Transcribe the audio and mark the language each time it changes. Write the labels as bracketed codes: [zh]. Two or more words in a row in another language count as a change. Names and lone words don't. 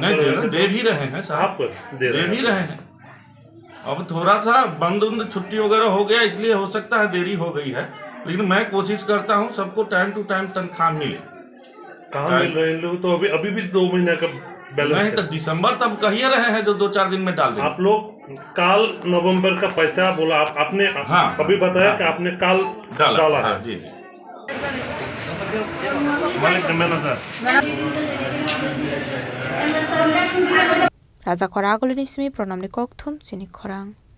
[hi] दे भी रहे हैं साहब, दे भी रहे हैं। अब थोड़ा सा बंद छुट्टी वगैरह हो गया, इसलिए हो सकता है देरी हो गई है, लेकिन मैं कोशिश करता हूँ सबको [en] time to time [hi] तनख्वाह मिले। कहाँ मिल रहे हैं लोग? तो अभी भी 2 महीने का बैलेंस नहीं, तो दिसंबर तब कह ही रहे हैं जो 2-4 दिन में डाल देंगे। आप लोग काल नवंबर का पैसा बोला आपने, अभी बताया कि आपने काल डाला है। जी। [trp] Raja Koragol nismi pronam ni kokthum sini khorang.